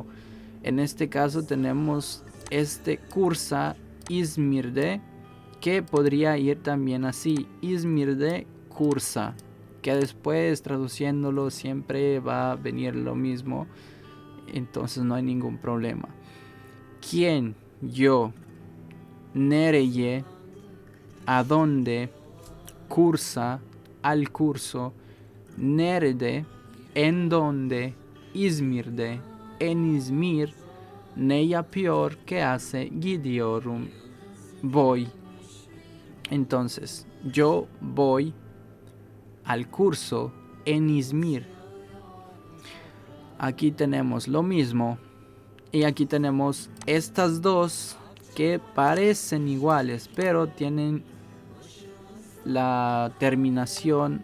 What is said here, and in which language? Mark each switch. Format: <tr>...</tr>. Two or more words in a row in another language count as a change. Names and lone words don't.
<es>En este caso tenemos</es> <tr>cursa İzmir'de,</tr> <es>que podría ir también así,</es> <tr>İzmir'de cursa,</tr> <es>que después traduciéndolo siempre va a venir lo mismo, entonces no hay ningún problema. ¿Quién? Yo. Nereye, a dónde, cursa, al curso, nerede, en dónde,</es> <tr>İzmir'de,</tr> <es>en İzmir,</es> <tr>ne yapıyor,</tr> <es>¿qué hace?</es> <tr>Gidiyorum, voy.</tr> <es>Entonces, yo voy al curso en İzmir. Aquí tenemos lo mismo. Y aquí tenemos estas dos que parecen iguales, pero tienen la terminación.</es>